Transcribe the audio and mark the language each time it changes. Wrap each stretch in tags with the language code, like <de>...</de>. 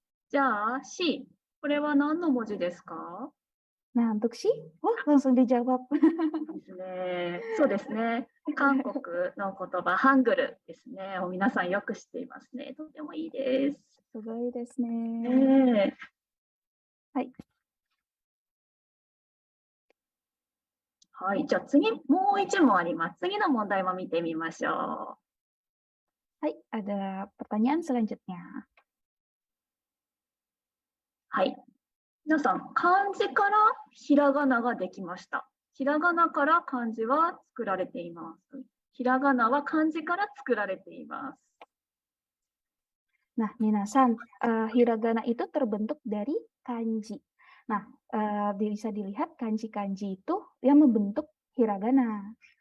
<ja>じゃあ C、これは何の文字ですか？</ja> <id>Nah, untuk si, langsung dijawab.</id> <ja>ですね。そうですね。韓国の言葉、ハングルですね。皆さんよく知っていますね。とてもいいです。すごいですね。ねえ。はい。はい。じゃあ次、もう一問あります。次の問題も見てみましょう。</ja> <id>Hai, ada pertanyaan selanjutnya.</id> <ja>はい。皆さん、漢字からひらがなができました。ひらがなから漢字は作られています。ひらがなは漢字から作られています。</ja> <id>Nah, minasan, hiragana itu terbentuk dari kanji. Nah, bisa dilihat kanji-kanji itu yang membentuk hiragana.</id>